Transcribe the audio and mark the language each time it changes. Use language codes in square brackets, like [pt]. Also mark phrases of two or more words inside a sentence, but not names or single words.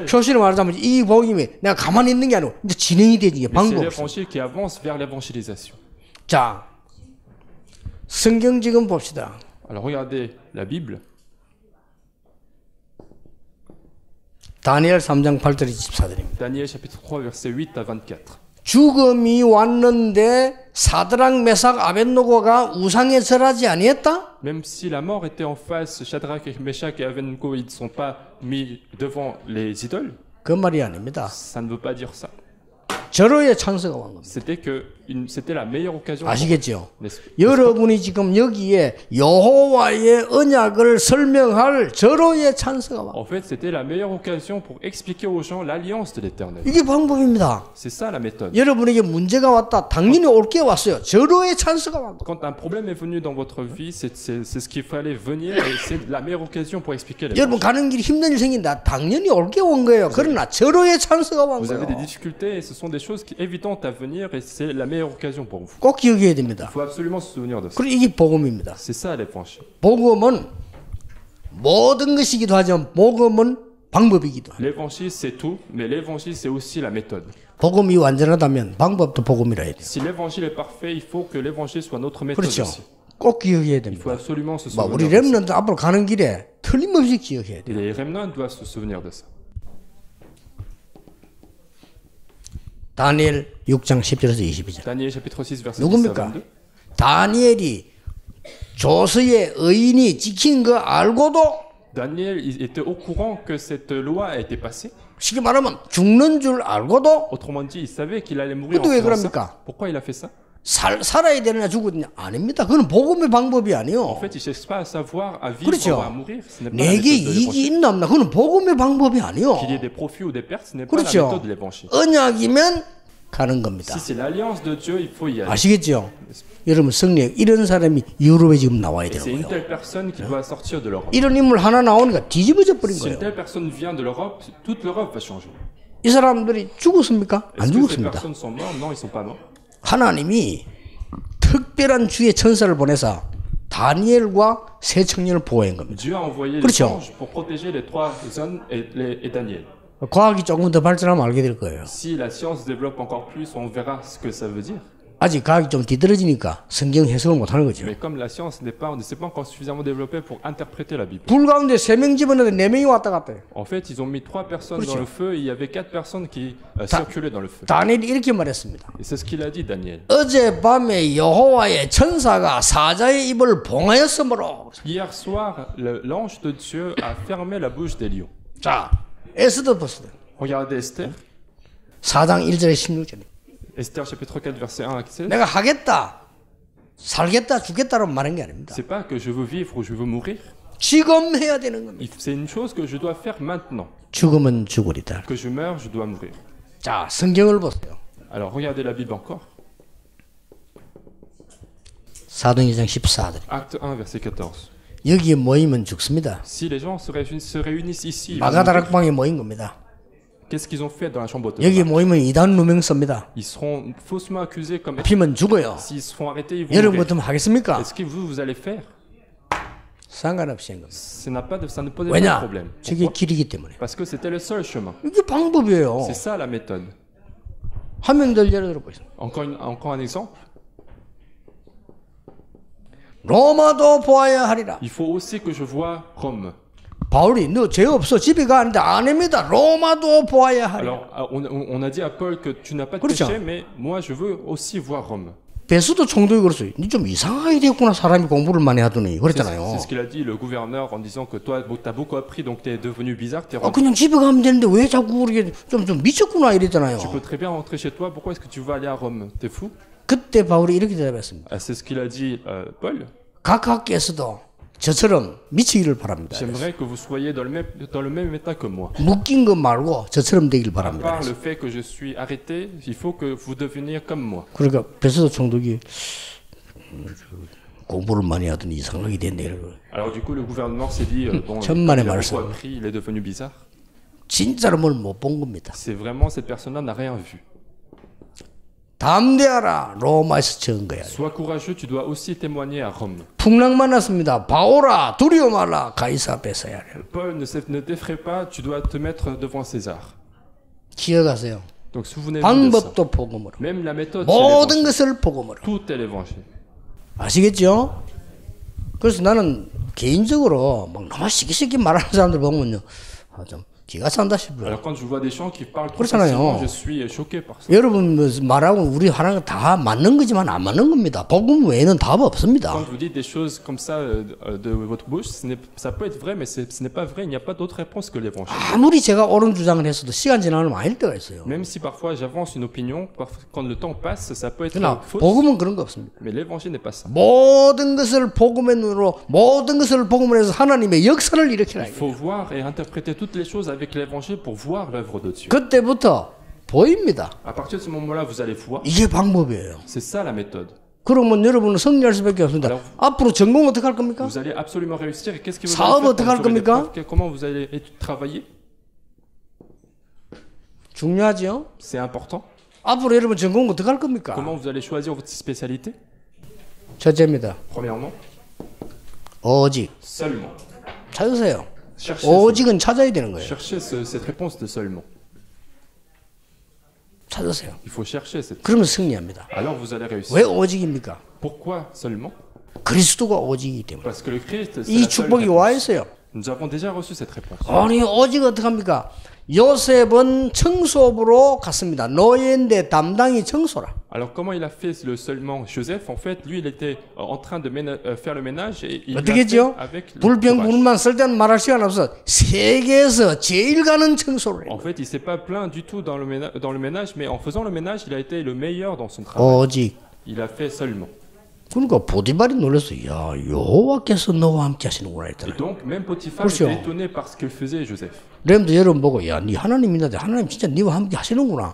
[ko] 표시로 말하자면 이 복음이 내가 가만히 있는 게 아니고 이제 진행이 되지. 이게 [fr] Mais c'est [ko] 방법. [fr] l'évangile qui avance vers l'évangélisation. [ko] 자, 성경 지금 봅시다. [fr] Alors, regardez la Bible. [ko] 다니엘 3장 8절 24절입니다. [fr] Daniel chapitre 3, versets 8 à 24. [ko] 죽음이 왔는데 사드락 메삭 아벳노고가 우상에 절하지 아니했다? [fr] Même si la mort était en face, Shadrach, Meshach et Abednego, ils ne sont pas mis devant les idoles, [ko] 그 말이 아닙니다. [fr] ça ne veut pas dire ça. [ko] 절호의 찬스가 온 겁니다. [fr] C'était que c'était la meilleure occasion. [ko] 아시겠죠? [fr] n'est-ce- [ko] 여러분이 지금 여기에 여호와의 언약을 설명할 절호의 찬스가 와. [fr] En fait, c'était la meilleure occasion pour expliquer aux gens l'alliance de l'Éternel. [ko] 이게 방법입니다. [fr] C'est ça la méthode. [ko] 여러분에게 문제가 왔다. 당연히 올 게 왔어요. 절호의 찬스가 왔고. [fr] Quand un problème est venu dans votre vie, c'est ce qu'il fallait venir et c'est la meilleure occasion pour expliquer les [ko] 여러분 가는 길이 힘든 일 생긴다. 당연히 올 게 온 거예요. 그러나 절호의 찬스가 온 [fr] Vous avez des [ko] 거예요. [fr] difficultés et ce sont des choses évidentes à venir et c'est la meilleure occasion pour vous. [ko] 꼭 기억해야 [fr] Il [ko] 됩니다. [fr] faut absolument se souvenir de ça. [ko] 그리고 이게 복음입니다. [fr] C'est ça l'évangile. [ko] 복음은 모든 것이기도 하지만 복음은 방법이기도 합니다. [fr] L'évangile c'est tout, mais l'évangile c'est aussi la méthode. [ko] 복음이 완전하다면 방법도 복음이라 해야 돼요. [fr] Si l'évangile est parfait, il faut que l'évangile soit notre méthode [ko] 그렇죠. [fr] aussi. [ko] 꼭 기억해야 [fr] Il faut [ko] 됩니다. [fr] absolument se [ko] 뭐 우리 [fr] souvenir de ça. [ko] 렘넌트 앞으로 가는 길에 틀림없이 기억해야 돼요. [fr] Et les remnants doivent se souvenir de ça. [ko] 다니엘 6장 10절에서 22절. [fr] Daniel chapitre 6 verset 10 à [ko] 누굽니까? [fr] 22. [ko] 다니엘이 조서의 의인이 지킨 거 알고도 [fr] Daniel il était au courant que cette loi a été passée. [ko] 쉽게 말하면 죽는 줄 알고도 [fr] Autrement dit, il savait qu'il allait mourir en [ko] 근데 왜 [fr] faisant ça. [ko] 그럽니까? [fr] Pourquoi il a fait ça? [ko] 살아야 되느냐 죽었느냐 아닙니다. 그건 복음의 방법이 [fr] En [ko] 아니요. [fr] fait, il ne cherche pas à savoir, à vivre [ko] 그렇죠. [fr] ou à mourir. Ce n'est pas la [ko] 내게 [fr] méthode de [ko] 이익이 [fr] l'évangile. [ko] 있나 없나 그건 복음의 방법이 아니요. [fr] Qu'il y ait des profits ou des pertes, ce n'est pas la [ko] 그렇죠. [fr] méthode de l'évangile. [ko] 언약이면 가는 겁니다. [fr] Si c'est l'alliance de Dieu, il faut y aller. [ko] 아시겠죠? 여러분 성령 이런 사람이 유럽에 지금 나와야 [fr] Et c'est [ko] 되는 [fr] une [ko] 거예요. [fr] telle personne qui doit sortir de l'Europe. [ko] 이런 인물 하나 나오니까 뒤집어져 버린 [fr] Si une [ko] 거예요. [fr] telle personne vient de l'Europe, toute l'Europe va changer. [ko] 이 사람들이 죽었습니까? 안 [fr] Est-ce que ces [ko] 죽었습니다. [fr] personnes sont mortes? Non, ils ne sont pas morts. [ko] 하나님이 특별한 주의 천사를 보내서 다니엘과 세 청년을 보호한 겁니다. [fr] Dieu a envoyé les [ko] 그렇죠. [fr] anges pour protéger les trois hommes et Daniel. [ko] 과학이 조금 더 발전하면 알게 될 거예요. [fr] Si la science développe encore plus, on verra ce que ça veut dire. [ko] 아직 과학이 좀 뒤떨어지니까 성경 해석을 못하는 거죠. [fr] Mais comme la science ne s'est pas encore suffisamment développée pour interpréter la Bible. [ko] 불 가운데 세 명 집어넣는데 네 명이 왔다 갔다 해요. [fr] En fait, ils ont mis 3 personnes [ko] 그렇죠. [fr] dans le feu et il y avait 4 personnes qui circulaient dans le feu. [ko] 다니엘이 이렇게 말했습니다. [fr] Et c'est ce qu'il a dit, Daniel. [ko] 어젯밤에 여호와의 천사가 사자의 입을 봉하였으므로. [fr] Hier soir, l'ange de Dieu a fermé la bouche des lions. [ko] 자, 에스더 보세요. [fr] Regardez Esther. [ko] 4장 1절에 16절에. [fr] Esther chapitre 4 verset 1 à 16. [ko] 내가 하겠다, 살겠다, 죽겠다라고 말한 게 아닙니다. [fr] C'est pas que je veux vivre ou je veux mourir. [ko] 지금 해야 되는 겁니다. [fr] C'est une chose que je dois faire maintenant. [ko] 죽으면 죽으리다. [fr] Que je meurs, je dois mourir. [ko] 자, 성경을 보세요. [fr] Alors regardez la Bible encore. [ko] 사도행전 14절. [fr] Acte 1 verset 14. [ko] 여기에 모이면 죽습니다. [fr] Si les gens se réunissent ici, ils vont mourir. [ko] 마가다락방에 모인 겁니다. [fr] Qu'est-ce qu'ils ont fait dans la chambre de [ko] 여기에 [fr] tabac? [ko] 모이면 이단 누명 씁니다. [fr] Ils seront faussement accusés comme [ko] 피면 죽어요. [fr] s'ils se font arrêter, ils vont [ko] 여러분 [fr] mourir. [ko] 같으면 하겠습니까? [fr] Est-ce que vous allez faire? [ko] 상관없이 한 겁니다. [fr] Ça ne pose pas de [ko] 왜냐? [fr] problème. [ko] 저게 [fr] Pourquoi? [ko] 길이기 때문에. [fr] Parce que c'était le seul chemin. [ko] 이게 방법이에요. [fr] C'est ça la méthode. [ko] 한 명 더 예를 들어보세요. [fr] Encore un exemple. [ko] 로마도 보아야 하리라. [fr] Il faut aussi que je vois Rome. [ko] 바울이 너 죄 없어 집에 가는데 아닙니다. 로마도 보아야 하리라. [fr] Alors, on a dit à Paul que tu n'as pas de [ko] 그렇죠. [fr] péché, mais moi je veux aussi voir Rome. [ko] 베스도 총독이 그랬어요. 니 좀 이상하게 됐구나 사람이 공부를 많이 하더니 [fr] C'est [ko] 그랬잖아요. [fr] ce qu'il a dit le gouverneur en disant que toi, tu as beaucoup appris, donc tu es devenu bizarre, tu es rentré. [ko] 그냥 집에 가면 되는데 왜 자꾸 그렇게 좀 미쳤구나 이랬잖아요. [fr] Tu peux très bien rentrer chez toi, pourquoi est-ce que tu veux aller à Rome? T'es fou? [ko] 그때 바울이 이렇게 대답했습니다. [fr] C'est ce qu'il a dit Paul. [ko] 각하께서도 저처럼 미치기를 바랍니다. [fr] J'aimerais que vous soyez dans le même état que moi. [ko] 묶인 것 말고 저처럼 되길 [fr] À [ko] 바랍니다. [fr] part le fait que je suis arrêté, il faut que vous deveniez comme moi. [ko] 그러니까 베스도 총독이 공부를 많이 하더니 이상하게 됐네. [fr] Alors du coup, le gouvernement s'est dit, bon, il [ko] 천만의 [fr] a [ko] 말씀. [fr] beaucoup appris, il est devenu bizarre. [ko] 진짜로 뭘 못 본 겁니다. [fr] C'est vraiment, cette personne-là n'a rien vu. [ko] 담대하라 로마에서 증거야. [fr] Sois courageux, tu dois aussi témoigner à Rome. [ko] 풍랑 만났습니다. 바오라 두려워 말라 가이사 앞에서 해야 해. [fr] Paul, ne t'effraie pas, tu dois te mettre devant César. [ko] 기억하세요. [fr] Donc souvenez-vous de ça. [ko] 방법도 복음으로. [fr] Même la méthode, c'est [ko] 모든 [fr] l'évangile. [ko] 것을 복음으로. [fr] Tout est l'évangile. [ko] 아시겠죠? 그래서 나는 개인적으로 막 너무 쉽게 말하는 사람들 보면요. 좀 기가 찬다 싶어요. [fr] Alors quand je vois des gens qui parlent trop [ko] 그렇잖아요. [fr] facilement, je suis choqué par ça. [ko] 여러분 뭐 말하고 우리 하는 거 다 맞는 거지만 안 맞는 겁니다. 복음 외에는 답 없습니다. [fr] Quand vous dites des choses comme ça de votre bouche, ça peut être vrai, mais ce n'est pas vrai. Il n'y a pas d'autre réponse que l'évangile. [ko] 아무리 제가 옳은 주장을 했어도 시간 지나면 아닐 때가 있어요. [fr] Même si parfois j'avance une opinion, quand le temps passe, ça peut être [ko] 그러나 [fr] fausse. [ko] 복음은 그런 거 없습니다. [fr] Mais l'évangile n'est pas ça. [ko] 모든 것을 복음의 눈으로 모든 것을 복음으로 해서 하나님의 역사를 일으키라. [fr] Il faut voir et interpréter toutes les choses avec l'évangile pour voir l'œuvre de Dieu. [ko] 그때부터 보입니다. [fr] À partir de ce moment-là, vous allez voir. [ko] 이게 방법이에요. [fr] C'est ça la méthode. [ko] 그러면 여러분은 승리할 수밖에 없습니다. [fr] Alors, [ko] 앞으로 전공 어떻게 할 겁니까? [fr] Vous allez absolument réussir. Et qu'est-ce que vous [ko] 사업 [fr] allez [ko] 어떻게 [fr] faire [ko] 할 [fr] quand vous aurez des [ko] 겁니까? [fr] preuves? Comment vous allez travailler? [ko] 중요하죠. [fr] C'est important. [ko] 앞으로 여러분 전공 어떻게 할 겁니까? [fr] Comment vous allez choisir votre spécialité? [ko] 첫째입니다. [fr] Premièrement, [ko] 오직 [fr] seulement. [ko] 찾으세요. [fr] Cherchez, [ko] 오직은 찾아야 되는 거예요. [fr] cherchez cette réponse de seulement. [ko] 찾으세요. [fr] Il faut chercher cette. [ko] 그러면 승리합니다. [fr] Alors vous allez réussir. [ko] 왜 오직입니까? [fr] Pourquoi seulement? [ko] 그리스도가 오직이기 때문에. [fr] Parce que le Christ, c'est [ko] 이 [fr] la seule [ko] 축복이 와 [fr] réponse. [ko] 있어요. [fr] Nous avons déjà reçu cette réponse. [ko] 아니 오직 어떻게 합니까? 요셉은 청소부로 갔습니다. 노예인데 담당이 청소라. [fr] Alors comment il a fait le seulement Joseph? En fait, lui, il était en train de faire le ménage et il l'a [ko] 어떻게 [fr] fait [ko] 했죠? [fr] avec le [ko] 불평 [fr] courage. [ko] 불만 쓸 때는 말할 시간 없어. 세계에서 제일 가는 청소를 해요. [fr] En fait, il s'est pas plaint du tout dans le ménage, mais en faisant le ménage, il a été le meilleur dans son travail. [ko] 오직. [fr] Il a fait seulement. [ko] 그러니까 보디발이 놀랐어. 야, 여호와께서 너와 함께 하시는구나 [fr] Et [ko] 했더니. [fr] donc, même Potiphar [ko] 그렇죠. [fr] était étonné par ce que faisait Joseph. [ko] 렘도 여러분 보고 야, 네 하나님 믿는데 하나님 진짜 네와 함께 하시는구나.